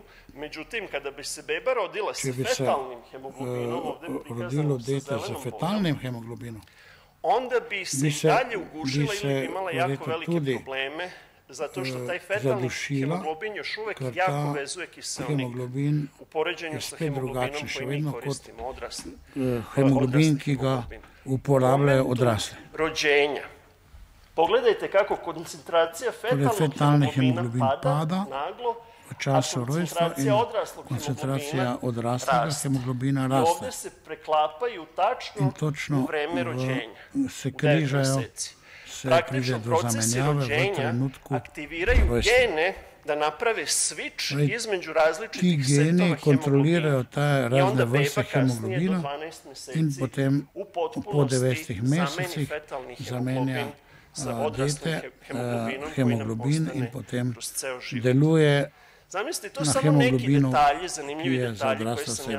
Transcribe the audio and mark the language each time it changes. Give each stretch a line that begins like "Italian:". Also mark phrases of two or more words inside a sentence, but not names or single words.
Serbian: Međutim, kada bi se beba rodila sa fetalnim hemoglobinom, ovde je prikazano sa zelenom bojom, onda bi se i dalje ugušila ili bi imala jako velike probleme, zato što taj fetalni hemoglobin još uvek jako vezuje kiseonik u poređenju sa hemoglobinom koji mi koristimo odrasli. Hemoglobin,
Slovenian: ki ga uporabljajo odrasli.
Serbian: Rođenja. Pogledajte kako koncentracija fetalnog hemoglobina pada naglo,
Slovenian: v času rojstva in koncentracija odraslega hemoglobina raste.
Serbian: Ovde se preklapaju tačno u vreme rođenja.
Slovenian: Se križajo, se pride do zamenjave v trenutku
Serbian: aktiviraju gene da naprave switch između različitih setova hemoglobina.
Slovenian: Ti geni kontrolirajo te razne vrste hemoglobina in potem po 9 mesecih zamenja dete hemoglobin in potem deluje na hemoglobinu, ki je za odrasle osebe.